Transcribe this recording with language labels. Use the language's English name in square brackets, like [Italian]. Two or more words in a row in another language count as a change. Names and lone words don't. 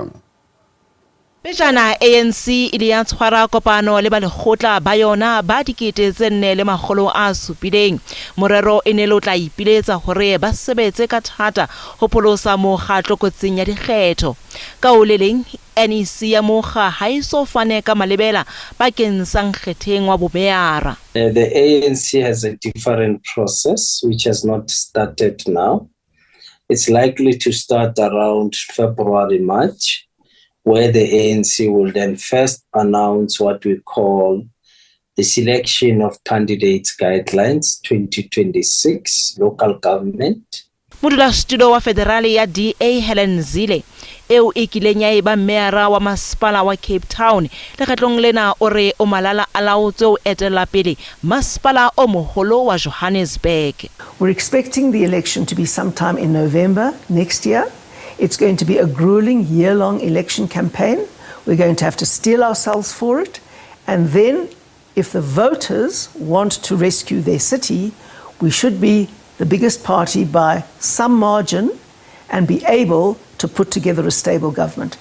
[Southern Sotho] Pejana ANC ile ya tshwara kopano le ba lekgotla ba yona ba dikete tse 407. Morero e ne le tla ipiletsa hore ba sebetse ka thata ho pholosa mokgatlo kotsing ya dikgetho. Ka o le leng NEC ya mokga ha iso fane ka malebela bakeng sa nkgetheng wa bomeara. [English] The ANC has a different process which has not started now. It's likely to start around February, March, where the ANC will then first announce what we call the selection of candidates guidelines 2026 local government. [Southern Sotho] Modulasetulo wa federale ya DA Helen Zille eo e kileng ya eba meara wa masepala wa Cape Town lekgetlong lena o re o malala a laotse o etela pele masepala o moholo wa Johannesburg. [English] We're expecting the election to be sometime in November next year. It's going to be a grueling year-long election campaign. We're going to have to steel ourselves for it. And then, if the voters want to rescue their city, we should be the biggest party by some margin and be able to put together a stable government.